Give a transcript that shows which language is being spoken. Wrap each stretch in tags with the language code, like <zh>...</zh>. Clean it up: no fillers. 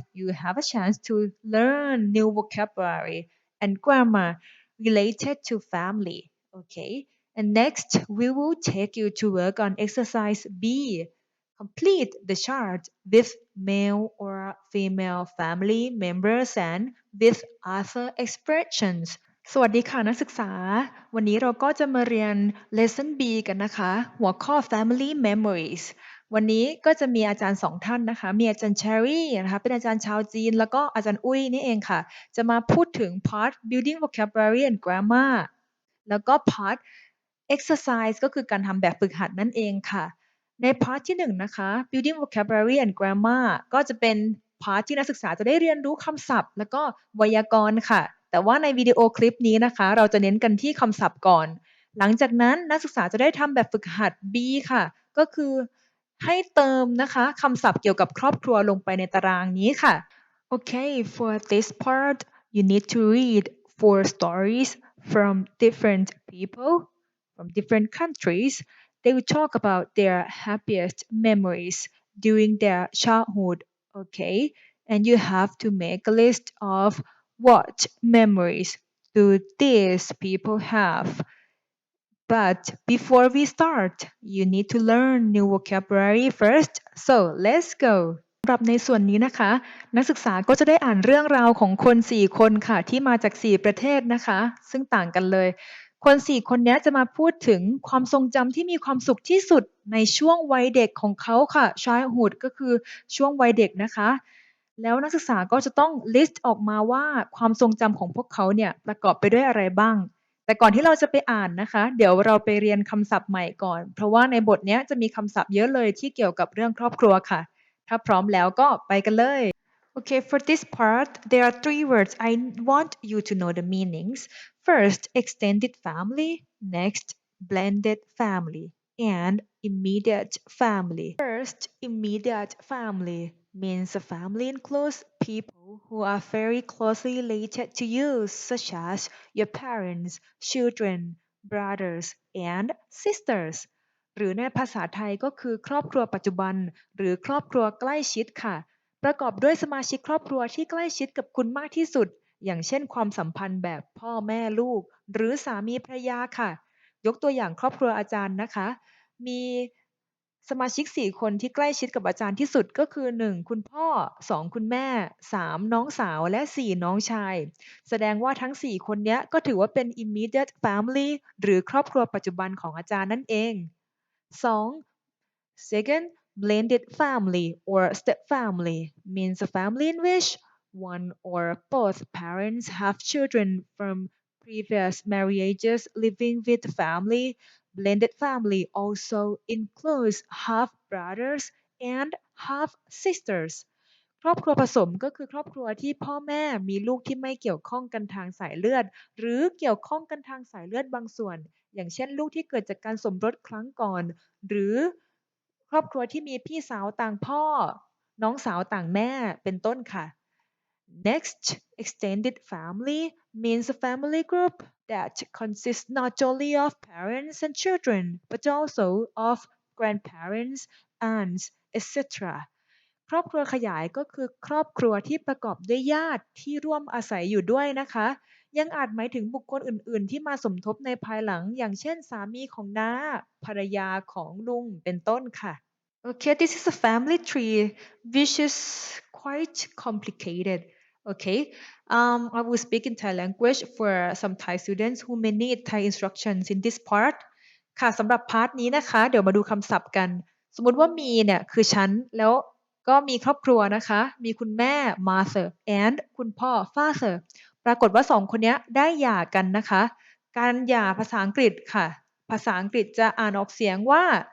<en>You have a chance to learn new vocabulary and grammar related to family. Okay. And next, we will take you to work on exercise B. Complete the chart with male or female family members and with other expressions.</en> <th>สวัสดีค่ะนักศึกษาวันนี้เราก็จะมาเรียน Lesson B กันนะคะหัวข้อ Family Memories วันนี้ก็จะมีอาจารย์สองท่านนะคะมีอาจารย์เชอรี่นะคะเป็นอาจารย์ชาวจีนแล้วก็อาจารย์อุ้ยนี่เองค่ะจะมาพูดถึง</th> <en>part building vocabulary and grammar</en> <th>แล้วก็ part exercise ก็คือการทำแบบฝึกหัดนั่นเองค่ะใน part ที่1นะคะ</th> <en>building vocabulary and grammar</en> <th>ก็จะเป็น part ที่นักศึกษาจะได้เรียนรู้คำศัพท์แล้วก็ไวยากรณ์ค่ะแต่ว่าในวิดีโอคลิปนี้นะคะเราจะเน้นกันที่คำศัพท์ก่อน หลังจากนั้นนักศึกษาจะได้ทำแบบฝึกหัด B ค่ะก็คือให้เติมนะคะคำศัพท์เกี่ยวกับครอบครัวลงไปในตารางนี้ค่ะ</th> <en>Okay, for this part, you need to read four stories from different people from different countries. They will talk about their happiest memories during their childhood. Okay, and you have to make a list of what memories do these people have. But before we start, you need to learn new vocabulary first. So let's go.</en> <th>สำหรับในส่วนนี้นะคะนักศึกษาก็จะได้อ่านเรื่องราวของคน4คนค่ะที่มาจาก4ประเทศนะคะซึ่งต่างกันเลยคน4คนนี้จะมาพูดถึงความทรงจำที่มีความสุขที่สุดในช่วงวัยเด็กของเขาค่ะ childhood ก็คือช่วงวัยเด็กนะคะ แล้วนักศึกษาก็จะต้อง list ออกมาว่าความทรงจำของพวกเขาเนี่ยประกอบไปด้วยอะไรบ้างแต่ก่อนที่เราจะไปอ่านนะคะเดี๋ยวเราไปเรียนคำศัพท์ใหม่ก่อนเพราะว่าในบทนี้จะมีคำศัพท์เยอะเลยที่เกี่ยวกับเรื่องครอบครัวค่ะ ถ้าพร้อมแล้วก็ไปกันเลย</th> <en>Okay, for this part, there are three words. I want you to know the meanings. First, extended family. Next, blended family. And immediate family. First, immediate family means a family includes people who are very closely related to you, such as your parents, children, brothers, and sisters.</en> <th>หรือในภาษาไทยก็คือครอบครัวปัจจุบันหรือครอบครัวใกล้ชิดค่ะประกอบด้วยสมาชิกครอบครัวที่ใกล้ชิดกับคุณมากที่สุดอย่างเช่นความสัมพันธ์แบบพ่อแม่ลูกหรือสามีภรรยาค่ะยกตัวอย่างครอบครัวอาจารย์นะคะมี สมาชิก4คนที่ใกล้ชิดกับอาจารย์ที่สุดก็คือ1คุณพ่อ2คุณแม่3น้องสาวและ4น้องชายแสดงว่าทั้ง4คนนี้ก็ถือว่าเป็น immediate family หรือครอบครัวปัจจุบันของอาจารย์นั่นเอง 2.</th> <en>Second, blended family or step family means a family in which one or both parents have children from previous marriages living with the family. Blended family also includes half brothers and half sisters.</en> <th>ครอบครัวผสมก็คือครอบครัวที่พ่อแม่มีลูกที่ไม่เกี่ยวข้องกันทางสายเลือดหรือเกี่ยวข้องกันทางสายเลือดบางส่วนอย่างเช่นลูกที่เกิดจากการสมรสครั้งก่อนหรือครอบครัวที่มีพี่สาวต่างพ่อน้องสาวต่างแม่เป็นต้นค่ะ</th> <en>Next, extended family means a family group that consists not only of parents and children but also of grandparents, aunts, etc.</en> <th>ครอบครัวขยายก็คือครอบครัวที่ประกอบด้วยญาติที่ร่วมอาศัยอยู่ด้วยนะคะยังอาจหมายถึงบุคคลอื่นๆที่มาสมทบในภายหลังอย่างเช่นสามีของน้าภรรยาของลุงเป็นต้นค่ะ</th> <en>Okay, this is a family tree which is quite complicated. Okay, I will speak in Thai language for some Thai students who may need Thai instructions in this part.</en> <th>ค่ะสำหรับพาร์ทนี้นะคะเดี๋ยวมาดูคำศัพท์กันสมมุติว่ามีเนี่ยคือฉันแล้วก็มีครอบครัวนะคะมีคุณแม่ mother and คุณพ่อ father ปรากฏว่าสองคนนี้ได้หย่ากันนะคะการหย่าภาษาอังกฤษค่ะภาษาอังกฤษจะอ่านออกเสียงว่า</th>